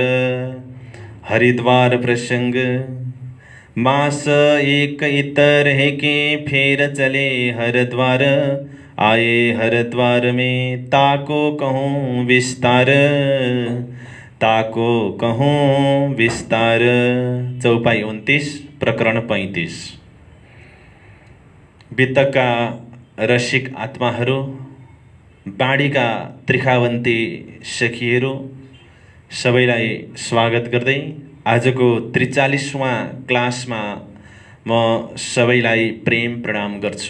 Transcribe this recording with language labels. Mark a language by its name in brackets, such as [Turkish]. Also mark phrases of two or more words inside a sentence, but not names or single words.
[Nepali] हरिद्वार प्रसंग। [Hindi] मास एक इतर है के फेर चले हरिद्वार, आए हरिद्वार में ताको कहूँ विस्तार, ताको कहूँ विस्तार। [Nepali] चौपाई 29 प्रकरण 35। वित्तका रसिक आत्माहरू, बाँडीका त्रिखावन्ती सखीहरू, सबैलाई स्वागत गर्दै आजको 43वां क्लासमा म सबैलाई प्रेम प्रणाम गर्छु।